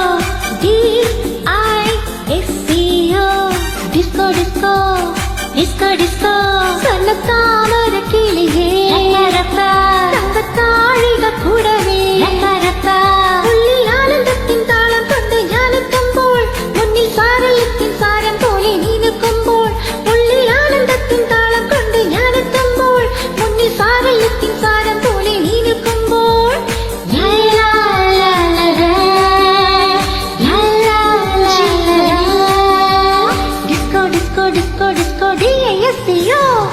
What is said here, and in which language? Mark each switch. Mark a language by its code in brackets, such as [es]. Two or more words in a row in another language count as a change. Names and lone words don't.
[en] D-I-S-C-O Disco, disco, disco, disco [ml] സന്നത്താമര കിളിയേ തങ്കത്താഴിക കൂടവേ ഉള്ളിൽ ആനന്ദത്തിൻ താളം കൊണ്ട് ഞാനെത്തുമ്പോൾ മുന്നിൽ സാരല്യത്തിൻ സാരം പോലെ നീ നിൽക്കുമ്പോൾ ഉള്ളിൽ ആനന്ദത്തിൻ താളം കൊണ്ട് ഞാനെത്തുമ്പോൾ മുന്നിൽ സാരല്യത്തിൻ സാരം പോലെ നീ നിൽക്കുമ്പോൾ [en] disco disco disco disco D-I-S-C-O